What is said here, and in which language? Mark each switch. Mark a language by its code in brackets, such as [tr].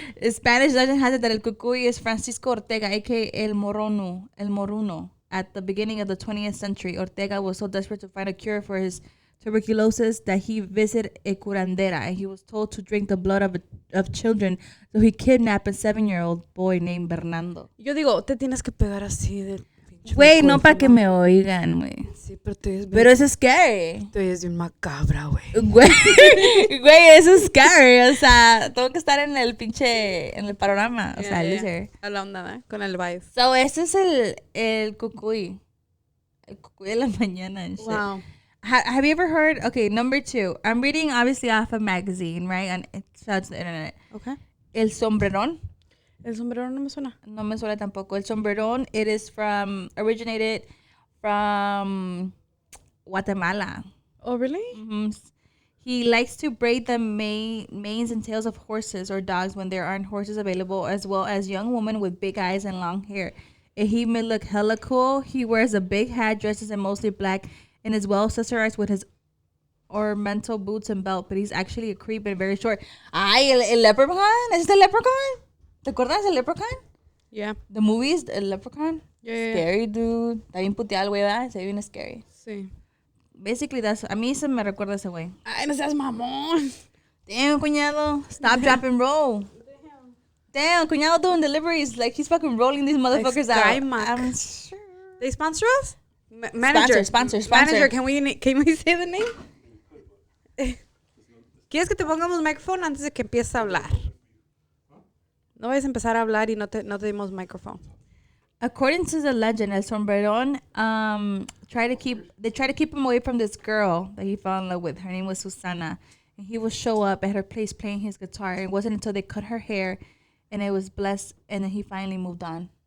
[en] Spanish legend has it that El Cucuy is Francisco Ortega, aka El Moruno. At the beginning of the 20th century, Ortega was so desperate to find a cure for his tuberculosis that he visited a curandera and he was told to drink the blood of children. So he kidnapped a 7-year-old boy named Bernardo. [es] Yo digo, te tienes que pegar así del pinche Güey, no para que micrófono. me oigan, güey. Sí, pero tú eres Pero eso es scary. tú eres bien macabra, güey. Güey, eso es scary. O sea, tengo que estar en el pinche, en el panorama. O sea, loser. A la onda, ¿no? Con el vibe. So, este es el cucuy. El cucuy de la mañana [en] and shit. Wow. Have you ever heard? Okay, number 2. I'm reading obviously off a magazine, right? And it's out to the internet. Okay. [es] El sombrerón. El sombrero no me suena. No me suena tampoco. [en] El sombrerón, it is originated from Guatemala. Oh, really? Mm-hmm. He likes to braid the manes and tails of horses or dogs when there aren't horses available, as well as young women with big eyes and long hair. And he may look hella cool. He wears a big hat, dresses in mostly black, and is well accessorized with his ornamental boots and belt, but he's actually a creep and very short. [es] Ay, el leprechaun? ¿Es el leprechaun? ¿Te acuerdas del leprechaun? [en] Yeah. The movies, el leprechaun? Yeah. Scary, dude. [es] Está bien puteado, güey, ¿verdad? Se ve bien scary. Sí. Basically, a mí se me recuerda ese güey. Ay, no seas mamón. [en] Damn, cuñado. Stop, drop, and roll. Damn, cuñado doing deliveries. Like, he's fucking rolling these motherfuckers Sky out. Mac. I'm sure. They sponsor us? Manager. Sponsor. Manager, can we say the name? [es] ¿Quieres que te pongamos micrófono antes de que empieces a hablar? No vayas a empezar a hablar y no te dimos micrófono. [en] According to the legend, El Sombrerón try to keep him away from this girl that he fell in love with. Her name was Susana. And he would show up at her place playing his guitar. It wasn't until they cut her hair and it was blessed, and then he finally moved on.